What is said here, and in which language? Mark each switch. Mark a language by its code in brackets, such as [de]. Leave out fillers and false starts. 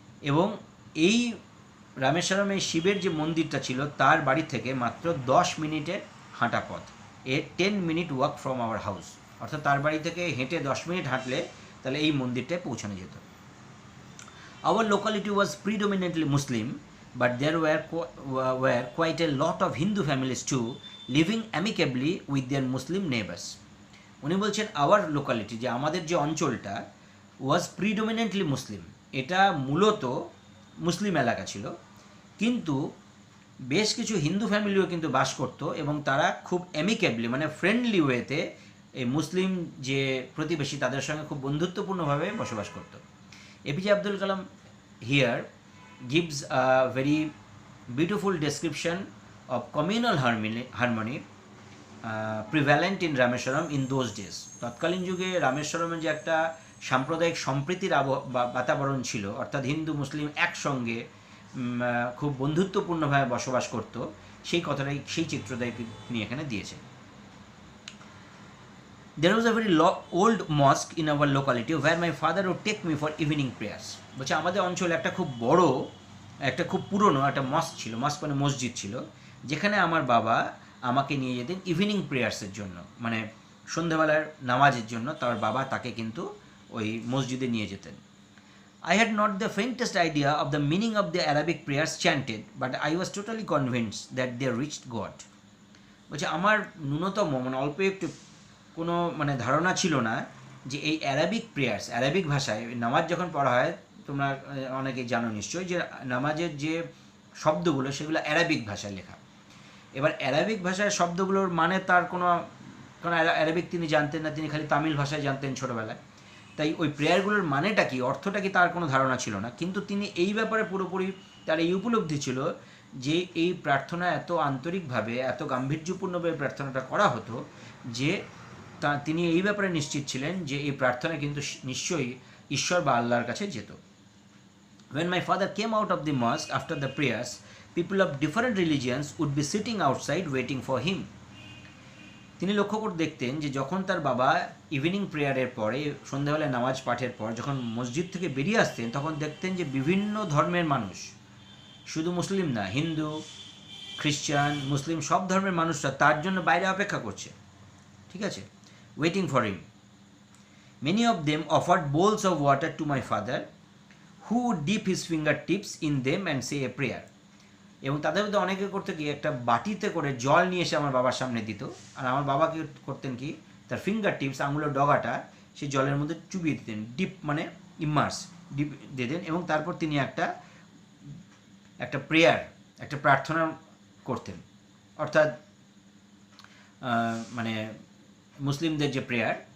[bn] এবং এই রামেশ্বরমে শিবের যে মন্দিরটা ছিল তার বাড়ি থেকে মাত্র 10 মিনিটের হাঁটা পথ, [en] 10 মিনিট walk from our house, [bn] অর্থাৎ তার বাড়ি থেকে হেঁটে 10 মিনিট হাঁটলে তাহলে এই মন্দিরটায় পৌঁছানো যেত। [en] Our locality was predominantly Muslim, but there were quite a lot of Hindu families too, living amicably with their Muslim neighbors. [bn] উনি বলছেন [en] our locality, [bn] যে আমাদের যে অঞ্চলটা, [en] was predominantly Muslim, [bn] এটা মূলত মুসলিম এলাকা ছিল, কিন্তু বেশ কিছু হিন্দু ফ্যামিলিও কিন্তু বাস করত, এবং তারা খুব অ্যামিকেবলি মানে ফ্রেন্ডলি ওয়েতে এই মুসলিম যে প্রতিবেশী তাদের সঙ্গে খুব বন্ধুত্বপূর্ণভাবে বসবাস করত। [en] APJ Abdul Kalam here gives a very beautiful description of communal harmony prevalent in Rameswaram in those days. [bn] তৎকালীন যুগে রামেশ্বরমের যে একটা সাম্প্রদায়িক সম্প্রীতির বাতাবরণ ছিল, অর্থাৎ হিন্দু মুসলিম একসঙ্গে খুব বন্ধুত্বপূর্ণভাবে বসবাস করত, সেই কথাটাই, সেই চিত্রটাই তিনি এখানে দিয়েছেন। [en] There was a very old mosque in our locality where my father would take me for evening prayers. [bn] বলছে আমাদের অঞ্চলে একটা খুব বড়, একটা খুব পুরনো একটা মস্ক ছিল, মস্ক মানে মসজিদ ছিল, যেখানে আমার বাবা আমাকে নিয়ে যেতেন ইভিনিং প্রেয়ার্সের জন্য, মানে সন্ধ্যাবেলার নামাজের জন্য তার বাবা তাকে কিন্তু ওই মসজিদে নিয়ে যেতেন। [en] I had not the faintest idea of the meaning of the Arabic prayers chanted, but I was totally convinced that they reached God. [bn] বলছে আমার ন্যূনতম মানে অল্প একটু কোনো মানে ধারণা ছিল না যে এই অ্যারাবিক প্রেয়ার্স, অ্যারাবিক ভাষায় নামাজ যখন পড়া হয়, তোমরা অনেকেই জানো নিশ্চয়ই যে নামাজের যে শব্দগুলো সেগুলো অ্যারাবিক ভাষায় লেখা। এবার অ্যারাবিক ভাষায় শব্দগুলোর মানে তার কোনো অ্যারাবিক তিনি জানতেন না, তিনি খালি তামিল ভাষায় জানতেন ছোটোবেলায়, তাই ওই প্রেয়ারগুলোর মানেটা কি, অর্থটা কি, তার কোনো ধারণা ছিল না। কিন্তু তিনি এই ব্যাপারে পুরোপুরি তার এই উপলব্ধি ছিল যে এই প্রার্থনা এত আন্তরিকভাবে, এত গাম্ভীর্যপূর্ণভাবে প্রার্থনাটা করা হতো যে তিনি এই ব্যাপারে নিশ্চিত ছিলেন যে এই প্রার্থনা কিন্তু নিশ্চয়ই ঈশ্বর বা আল্লাহর কাছে যেত। [en] When my father came out of the mosque after the prayers, people of different religions would be sitting outside waiting for him. [bn] তিনি লক্ষ্য করে দেখতেন যে যখন তার বাবা ইভিনিং প্রেয়ারের পরে, সন্ধ্যাবেলায় নামাজ পাঠের পর যখন মসজিদ থেকে বেরিয়ে আসতেন, তখন দেখতেন যে বিভিন্ন ধর্মের মানুষ, শুধু মুসলিম না, হিন্দু, খ্রিস্টান, মুসলিম সব ধর্মের মানুষরা তার জন্য বাইরে অপেক্ষা করছে, ঠিক আছে, [en] waiting for him. Many of them offered bowls of water to my father, who would dip his fingertips in them and say a prayer. [bn] এবং তাদের মধ্যে অনেকে করতে কি একটা বাটিতে করে জল নিয়ে এসে আমার বাবার সামনে দিত, আর আমার বাবা কি করতেন কি তার ফিঙ্গার টিপস, আঙুলের ডগাটা সেই জলের মধ্যে চুবিয়ে দিতেন, ডিপ মানে ইমার্স, ডিপ দিতেন, এবং তারপর তিনি একটা প্রেয়ার, একটা প্রার্থনা করতেন, অর্থাৎ মানে মুসলিমদের যে প্রেয়ার